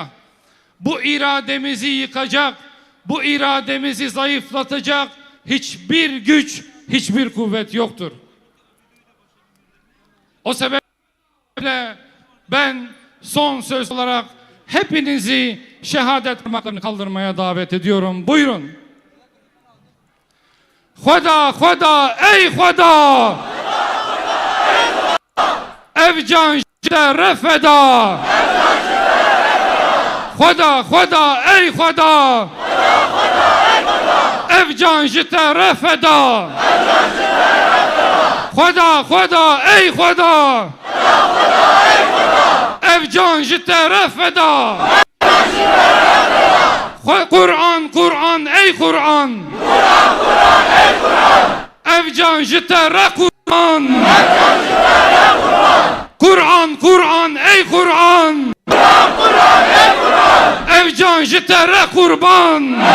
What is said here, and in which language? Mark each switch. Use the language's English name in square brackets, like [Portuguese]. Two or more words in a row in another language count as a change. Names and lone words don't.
[Turkish] Bu irademizi yıkacak, bu irademizi zayıflatacak hiçbir güç, hiçbir kuvvet yoktur. O sebeple ben son söz olarak hepinizi şehadet parmaklarını kaldırmaya davet ediyorum. Buyurun. [Kurdish] Huda, Huda, ey Huda! Ev can jide refeda! Huda, Huda, ey Huda! Ev can jide refeda! Huda, Huda, ey Huda! Ev can jide refeda! Kur'an, Kur'an, ey Kur'an! Ev can jite Kur'an! Kur'an, Kur'an, ey Kur'an! Ev can jite kurban!